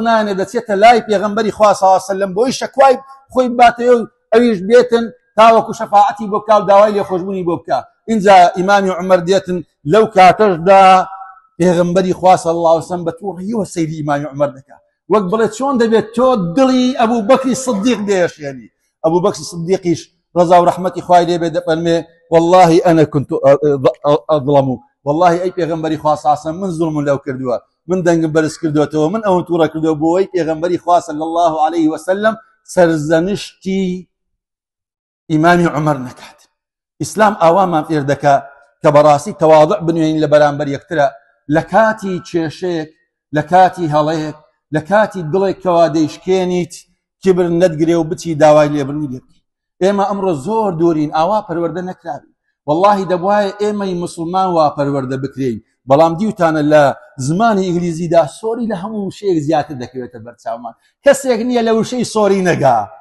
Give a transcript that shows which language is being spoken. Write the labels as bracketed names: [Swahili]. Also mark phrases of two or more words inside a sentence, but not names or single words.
[Central Kurdish] نانێ دەچێتە لای پێغەمبەری خوا [Arabic] صلی الله عليه وسلم [Central Kurdish] بۆی شەکوای خۆی باتەوە و ئەویش بێتن تاوەکو شەفاعەتی بۆ بکا و داوای لێخۆشبوونی بۆ بکە اینجا ئیمامی عومەر دێتن لەو کاتەشدا پێغەمبەری خوا [Arabic] صلی الله عليه وسلم [Central Kurdish] بە تووڕیەوە سەیری ئیمامی عومەر دەکا وەک بڵێ چۆن دەبێت تۆ دڵی ئەبوبەکری سدیق دێشێنی ئەبوبەکری سدیقیش ڕەزا و ڕەحمەتی خوای لێبێ دەفەرمێ [Arabic] والله أنا كنت أظلم والله أي [Central Kurdish] پێغەمبەری خوا [Arabic] صلی الله عليه وسلم [Central Kurdish] من ظلم لەو کردووە من دەنگم بەرز کردوێتەوە من ئەوەم تووڕە کردووە بۆی پێغەمبەری خوا [Arabic] صلی الله عليه وسلم [Central Kurdish] سەرزەنشتی ئیمامی عومەر نەکات ئیسلام ئاوامان فێر دەکا کە بەڕاستی تەواضع بنوێنین لە بەرامبەر یەکترە لە کاتی کێشەیەک لە کاتی هەڵەیەک لە کاتی دڵێکەوە دەیشکێنیت کیبر نەتگرێ و بچی داوای لێبوردنی لێ بکەی ئێمە ئەمڕۆ زۆر دوورین ئاوا پەروەردە نەکراوین واللهی دەبوایە ئێمەی مسلمان وا پەروەردە بکرێین بەڵام دیوتانە لە زمانی ئینگلیزیدا سۆری لە هەموو شەیەک زیاتر دەکەوێتە بەرچاومان کەسێک نییە لە وشەی سۆری نەگا